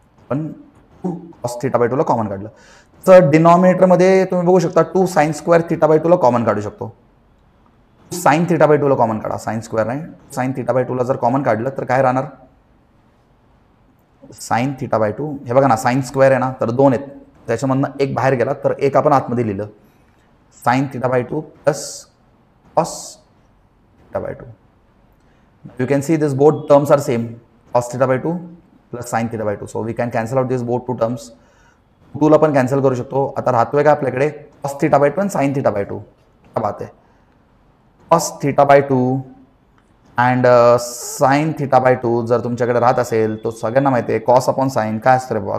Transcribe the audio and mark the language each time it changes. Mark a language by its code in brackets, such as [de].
[mr] पण 2 cos theta by 2 ला common काढलं तर डिनॉमिनेटरमध्ये तुम्ही बघू शकता 2 साइन स्क्वेअर थीटा बाय 2 ला कॉमन काढू शकतो. साइन थीटा बाय 2 ला कॉमन काढा. साइन स्क्वेअर नाही, साइन थीटा बाय 2 ला जर कॉमन काढलं तर काय राहणार? Sine theta by 2. हे बघा ना, साइन स्क्वेअर आहे ना, तर 2 आहेत, त्याच्यामधनं एक बाहेर गेला तर एक आपण आतमध्ये लिहिलं. Sine theta by 2 plus cos theta by 2. [en] You can see this both terms are same. Cos theta by 2 plus sine theta by 2. So we can cancel out this both 2 terms. [mr] 2 ला पण कॅन्सल करू शकतो. आता राहतोय का आपल्याकडे? Cos theta by 2 आणि sine theta by 2. [hi] क्या बात है. [mr] Cos theta by 2 and sine theta by 2 जर तुमच्याकडे राहत असेल तो सगळ्यांना माहिती आहे कॉस अपॉन साइन काय असतं रे बाबा?